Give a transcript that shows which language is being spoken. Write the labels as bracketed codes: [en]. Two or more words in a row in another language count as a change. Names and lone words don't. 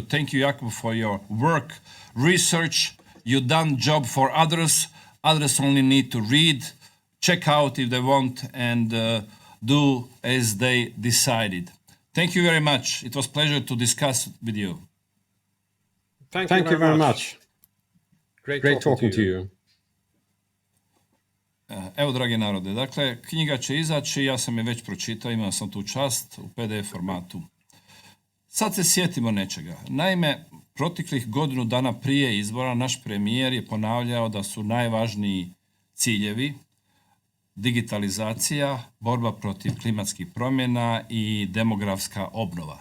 [en] Thank you, Jacob, for your work, research. You've done job for others. Others only need to read, check out if they want, and do as they decided. Thank you very much. It was a pleasure to discuss with you. Thank you very much. Great talking to you. [hr] Evo, dragi narode, dakle, knjiga će izaći, ja sam je već pročitao, imao sam tu čast u PDF formatu. Sad se sjetimo nečega. Naime, proteklih godinu dana prije izbora naš premijer je ponavljao da su najvažniji ciljevi digitalizacija, borba protiv klimatskih promjena i demografska obnova.